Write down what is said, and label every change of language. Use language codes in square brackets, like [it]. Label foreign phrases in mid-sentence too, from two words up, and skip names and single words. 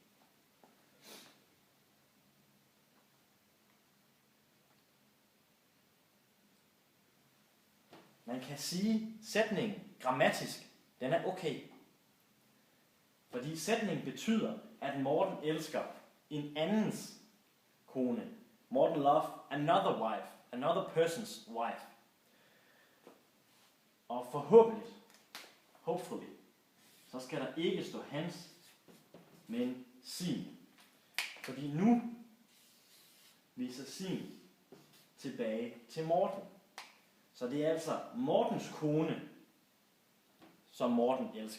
[da] Man kan sige, sætningen grammatisk, den er okay. Fordi sætningen betyder, at Morten elsker en andens kone. [en] Morten loves another wife, another person's wife. [da] Og forhåbentlig, hopefully, så skal der ikke stå hans, men sin. Fordi nu, hvis vise sin tilbage til Morten. Så det er altså Mortens kone, som Morten elsker.